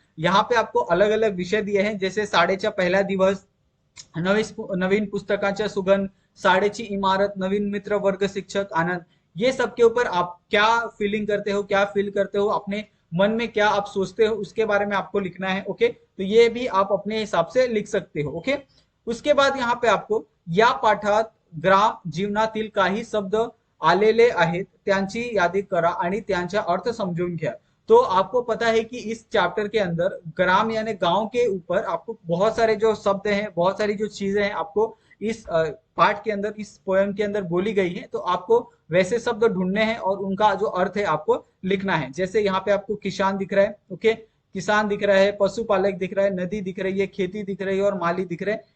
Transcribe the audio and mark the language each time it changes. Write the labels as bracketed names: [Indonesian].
[Hindi] यहाँ पे आपको अलग अलग विषय दिए हैं, जैसे [Marathi] शाळेचा पहिला दिवस, नवीन पुस्तकाचा सुगंध, शाळेची इमारत, नवीन मित्र, वर्ग शिक्षक, आनंद। [Hindi] ये सब के ऊपर आप क्या फीलिंग करते हो, क्या फील करते हो, अपने मन में क्या आप सोचते हो, उसके बारे में आपको लिखना है। ओके, तो ये भी आप अपने हिसाब से लिख सकते हो। ओके, उसके बाद यहाँ पे आपको [Marathi] या पाठात ग्राम जीवनातील काही शब्द आलेले आहेत त्यांची यादी करा आणि त्यांचा अर्थ समझून घ्या। [Hindi] तो आपको पता है कि इस चैप्टर के अंदर ग्राम यानी गांव के ऊपर आपको बहुत सारे जो शब्द हैं, बहुत सारी जो चीजें हैं आपको इस पार्ट के अंदर, इस पोएम के अंदर बोली गई है। तो आपको वैसे शब्द ढूंढने हैं और उनका जो अर्थ है आपको लिखना है। जैसे यहाँ पे आपको किसान दिख रहा है। ओके, किसान दिख रहा है, पशुपालक दिख रहा है, नदी दिख रही है, खेती दिख रही है और माली दिख रहा है।